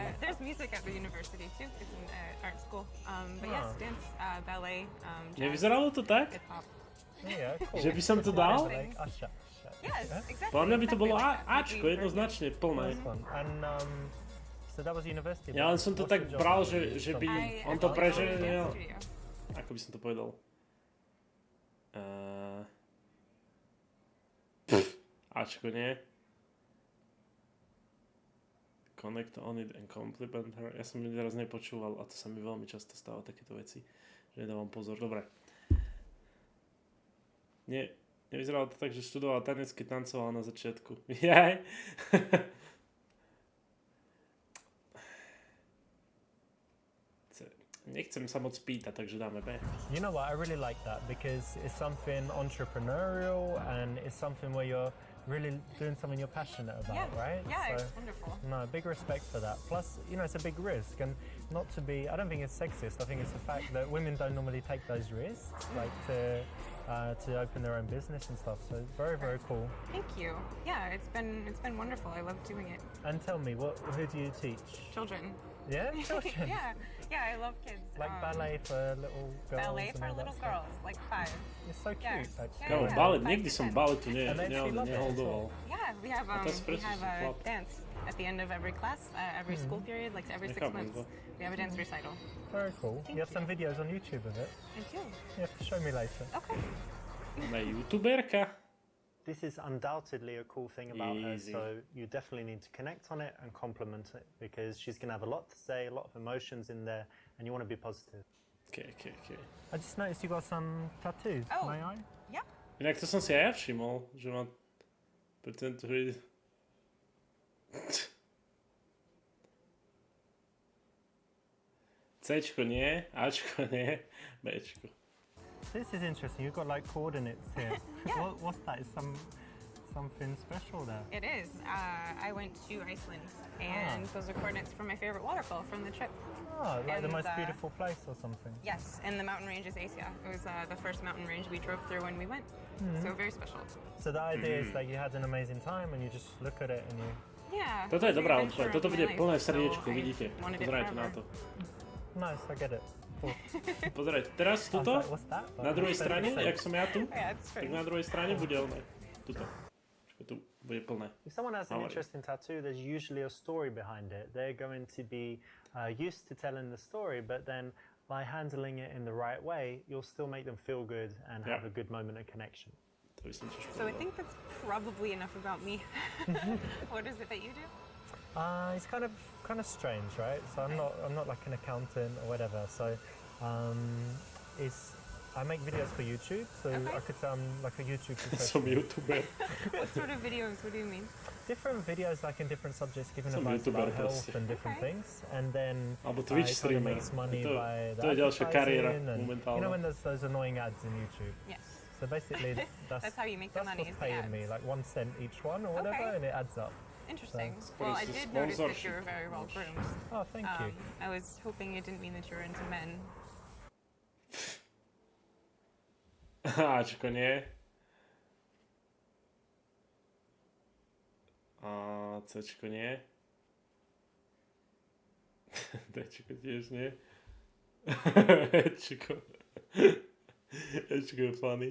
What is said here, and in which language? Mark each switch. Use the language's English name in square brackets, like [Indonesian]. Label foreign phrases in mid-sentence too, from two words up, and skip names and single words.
[English] There's music at the university too. It's an art school. But yes, dance, ballet, jazz, [Slovak] Nevyzeralo to tak? [English] hip-hop. Yeah, cool. [Slovak] Že by som to dal? [English] Like usher. Yes, exactly. [Slovak] Podľa mňa by to bolo [English] exactly like that. [Slovak] Ačko, jednoznačne plné. [English] Nice one. And so that was university. [Slovak] Ja len som to [English] What's [Slovak] tak [English] your job? [Slovak] bral, že by on to preženie... [English] dance studio. [Slovak] Ako by som to povedal? Ačko, nie? [English] Connect on it and compliment her. [Slovak] Ja som teraz nepočúval a to sa mi veľmi často stáva takéto veci, že nedávam pozor. Dobre. Nie, nevyzeralo to tak, že študovala tanec, keď tancovala na začiatku. Jaj. Nechcem sa moc pýtať, takže dáme B. [English] You know what? I really like that because it's something entrepreneurial and it's something where you're really doing something you're passionate about, right? Yeah, So, it's wonderful. no, big respect for that. Plus, you know, it's a big risk, and not to be, I don't think it's sexist. I think it's the fact that women don't normally take those risks, like to open their own business and stuff. So very, very cool. Thank you. Yeah, it's been wonderful. I love doing it. And tell me, who do you teach? Children. Yeah, children. yeah, I love kids. Like ballet for little girls. Ballet and for all that little stuff. girls, like 5. It's so cute, Yeah. actually. [Slovak] Kámo, [English] Yeah. [Slovak] balet, [English] Yeah. [Slovak] nikdy som baletu [English] And they actually love it as [Slovak] neholdoval. [English] Yeah, we have that's precious flop. dance at the end of every class, every school period, like every 6 [Slovak] Nechápem [English] months. [Slovak] to. [English] We have a dance recital. Very cool. Thank You have you. some videos on YouTube of it. I do. You have to show me later. Okay. [Slovak] Na youtuberka. [English] This is undoubtedly a cool thing about Easy. her, so you definitely need to connect on it and compliment it because she's going to have a lot to say, a lot of emotions in there, and you want to be positive. Okay. I just noticed you got some tattoos. Oh. May I? Yeah. [Slovak] Inak to som si aj ja všimol, že má [English] pretend to read. [Slovak] Cčko nie, Ačko nie, Bčko. [English] This is interesting. You've got like coordinates here. Yeah. What's that? Is something special there? It is. I went to Iceland, and those are coordinates for my favorite waterfall from the trip. Oh, like the And, most beautiful place or something. Yes, and the mountain range is Asia. It was the first mountain range we drove through when we went, so very special. So the idea is that you had an amazing time and you just look at it and you... Yeah. [Slovak] Toto je [English] it's the [Slovak] dobrá [English] adventure [Slovak] odpoveď, [English] of [Slovak] toto [English] my [Slovak] bude [English] life, [Slovak] plné [English] so [Slovak] srdiečko, [English] I [Slovak] vidíte. [English] wanted it [Slovak] Pozerajte na [English] forever. [Slovak] to. [English] Nice, I get it. Cool. [Slovak] Pozerajte, teraz [English] I was [Slovak] tuto, [English] like, what's that? [Slovak] na druhej strane, jak som ja tu, [English] Yeah, it's [Slovak] tak [English] true. [Slovak] na druhej strane bude oné. Tuto. Počkaj, tu bude plné. [English] If someone has an How are you? interesting tattoo, there's usually a story behind it. They're going to be used to telling the story, but then by handling it in the right way, you'll still make them feel good and have Yeah. a good moment of connection. [Slovak] To by som tiež [English] So I [Slovak] povedal. [English] think that's probably enough about me. What is it that you do? It's kind of strange, right? So I'm not like an accountant or whatever. So I make videos for YouTube. So Okay. I could say I'm like a YouTube [Slovak] Som [English] professional. [Slovak] youtuber. [English] What sort of videos? What do you mean? Different videos like in different subjects, giving [Slovak] Som [English] advice [Slovak] YouTuber [English] about health [Slovak] proste. [English] and different Okay. things. And then [Slovak] Alebo [English] I [Slovak] Twitch [English] kind of [Slovak] streamer. [English] makes money [Slovak] To- [English] by the [Slovak] to je ďalšia kariéra [English] advertising and, [Slovak] momentálna. [English] you know when there's those annoying ads in YouTube. Yes. So basically That's how you make the that's money, what's is the paying me, ads. like 1 cent each one or whatever, Okay. and it adds up. Interesting. So- Well, I But it's a did notice that sponsorship. you were very well groomed. Oh, thank you. I was hoping it didn't mean that you were into men. [Slovak] Ačko nie. A Cčko nie. Dčko tiež nie. Ečko. Ečko je funny.